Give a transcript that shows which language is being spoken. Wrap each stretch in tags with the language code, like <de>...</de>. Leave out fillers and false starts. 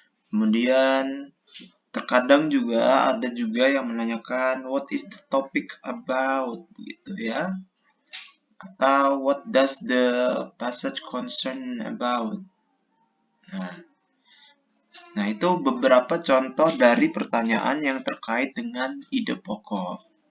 <id>Kemudian terkadang juga ada juga yang menanyakan</id> <en>what is the topic about</en> <id>gitu ya. Atau</id> <en>what does the passage concern about.</en> <id>Nah, itu beberapa contoh dari pertanyaan yang terkait dengan ide pokok.</id>